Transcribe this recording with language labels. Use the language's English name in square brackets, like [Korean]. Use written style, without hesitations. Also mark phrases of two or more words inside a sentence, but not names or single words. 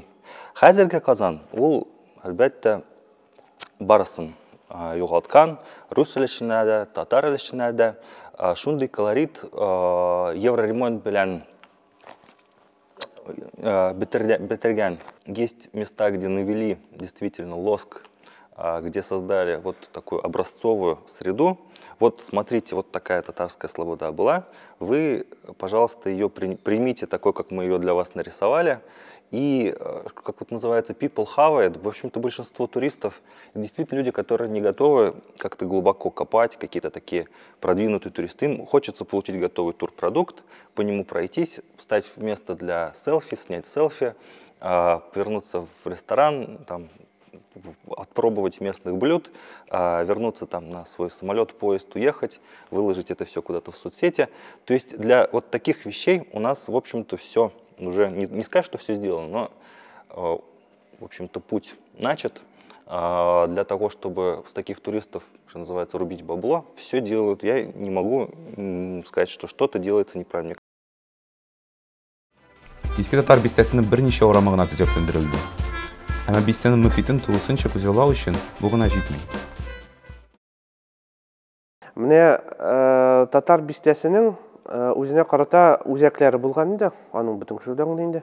[Tatar] Хәзерге Казан, ул әлбәттә барысын югалткан, рус элекшенә дә, татар элекшенә дә. Шундый колорит евроремонт белән бетергән. [Russian] Есть места, где навели действительно лоск, где создали вот такую образцовую среду. Вот смотрите, вот такая татарская слобода была. Вы, пожалуйста, ее примите такой, как мы ее для вас нарисовали. И, как вот называется, [English] people have it. [Russian] В общем-то, большинство туристов, действительно люди, которые не готовы как-то глубоко копать, какие-то такие продвинутые туристы. Им хочется получить готовый турпродукт, по нему пройтись, встать в место для селфи, снять селфи, вернуться в ресторан, там, отпробовать местных блюд, вернуться там на свой самолет, поезд, уехать, выложить это все куда-то в соцсети. То есть для вот таких вещей у нас, в общем-то, все уже, не сказать, что все сделано, но, в общем-то, путь начат. Для того, чтобы с таких туристов, что называется, рубить бабло, все делают. Я не могу сказать, что что-то делается неправильно. [Tatar] Иске татар бистәсенең берничә урамы гына төзекләндерелде. Әмма бистәнең мөхитен тулысынча күзаллау өчен бу гына җитми. Менә татар бистәсенең үзенә карата үзәкләре булган инде, аның бөтен шулдан инде.